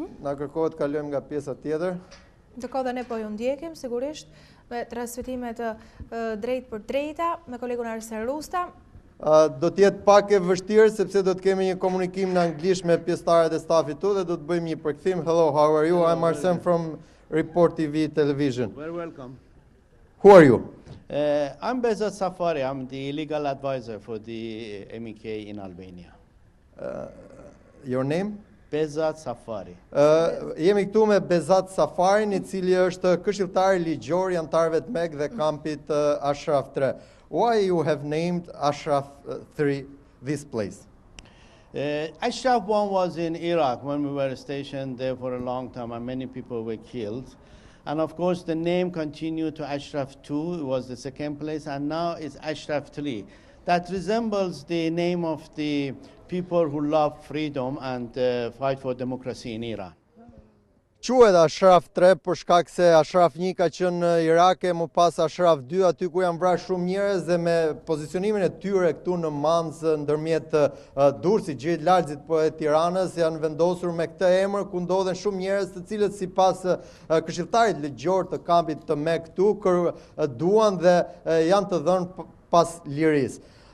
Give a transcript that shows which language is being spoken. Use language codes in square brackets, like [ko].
[sq] Na kërkohet të kalojmë nga pjesa tjetër. Ndërkohë ne po ju ndjekim sigurisht me transmetimet drejt për drejta me kolegun Arsen Rusta. Do t'jetë pak e vështirë sepse do të kemi një komunikim në anglisht me pjesëtarët e stafit tu dhe do të bëjmë një përkthim. [en] Hello, how are you? I'm Arsen from Report TV Television. Very welcome. Who are you? I'm Besat Safari. I'm the legal advisor for the MEK in Albania. Your name? Besat Safari. [sq] Jemi këtu me Besat Safarin, i cili është këshilltari ligjor i anëtarëve të Meg dhe kampit Ashraf 3. [en] Why you have named Ashraf 3 this place? Ashraf 1 was in Iraq when we were stationed there for a long time, and many people were killed. And of course, the name continued to Ashraf 2, it was the second place, and now it's Ashraf 3. That resembles the name of the people who love freedom and fight for democracy in Iran. [sq] Quhet Ashraf 3 për shkak se Ashraf 1 ka qenë në Irak, e më pas Ashraf 2 aty ku janë vrarë shumë njerëz, dhe me pozicionimin e tyre këtu në Manëz ndërmjet Durrësit, gjirit Lalzit po e Tiranës, janë vendosur me këtë emër ku ndodhen shumë njerëz të cilët sipas këshilltarit ligjor të kampit të Meg këtu duan dhe janë të dhënë pas lirisë.